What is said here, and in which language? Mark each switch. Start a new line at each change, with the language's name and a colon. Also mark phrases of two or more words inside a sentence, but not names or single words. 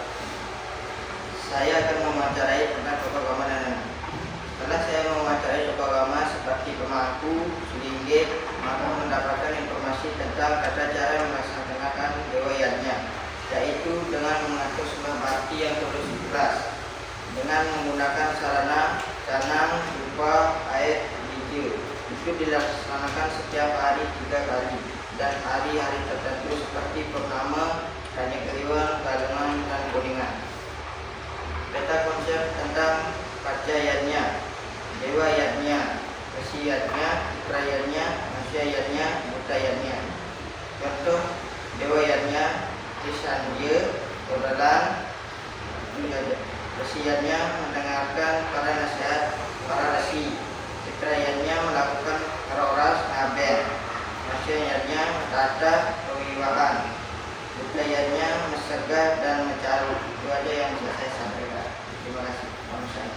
Indonesian: Saya akan mewawancarai tentang tokoh agama dan setelah saya mewawancarai tokoh agama seperti pemangku, selinggit, maka mendapatkan informasi tentang tata cara melaksanakan dewayatnya, yaitu dengan mengatur sembah bakti yang terus ikhlas, dengan menggunakan sarana canang berupa air hijau. Itu dilaksanakan setiap hari 3 kali. Dan hari-hari tertentu seperti purnama, Raya Kliwon, Kalengan, dan Kuningan. Peta konsep tentang Pancayatnya, Dewayatnya, Kesiyatnya, Fitrayatnya, Manusiayatnya, Budayatnya. Contoh Dewayatnya, Kisandya, Odalan, Kesiyatnya, mendengarkan para nasihat para resi. Fitrayatnya, melakukan roras ngaben. Manusianya tata kewibahan, budayanya mencegah dan mencari. Itu aja yang bisa saya sampaikan. Terima kasih. Om Santi.